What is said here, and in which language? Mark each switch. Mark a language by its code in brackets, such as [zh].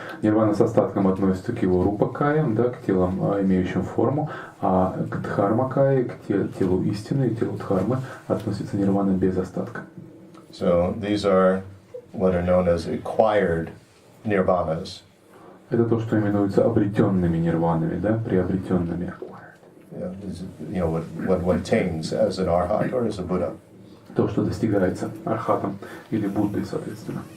[ru] Нирвана с остатком относится к его рупакаям, да, к телам, имеющим форму, а к дхармакае, к телу истины, к телу дхармы относится нирвана без остатка. [en] So these are what are known as acquired nirvanas. [ru] Это то, что именуется обретенными нирванами, да, приобретенными. [en] What attains as an arhat or as a Buddha. [ru] То, что достигается архатом или Буддой, соответственно.